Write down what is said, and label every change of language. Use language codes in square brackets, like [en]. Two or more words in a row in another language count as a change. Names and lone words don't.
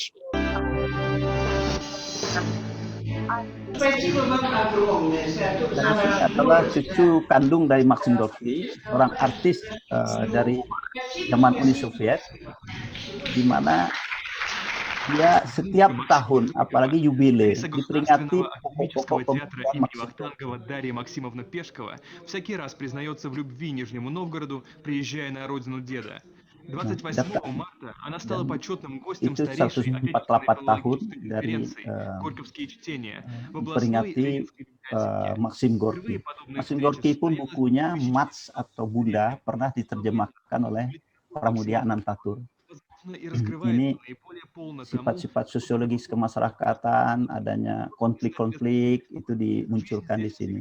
[id] Ini adalah cucu kandung dari Maxim Gorky, orang artis dari zaman Uni Soviet, di mana dia setiap tahun, apalagi юбилей, diperingati pokok-pokok pembukaan [ru] Вахтангова Дарья Максимовна Пешкова всякий раз признается в любви Нижнему Новгороду, приезжая на родину деда. 28 марта она стала почетным гостем старейшей отечественной филологической конференции «Горьковские чтения» в областной Ленинской библиотеке. [id] Maxim Gorky. Maxim Gorky pun bukunya Mats atau Bunda pernah diterjemahkan oleh Pramudia Anantatur. Ini sifat-sifat sosiologis kemasyarakatan, adanya konflik-konflik itu dimunculkan di sini.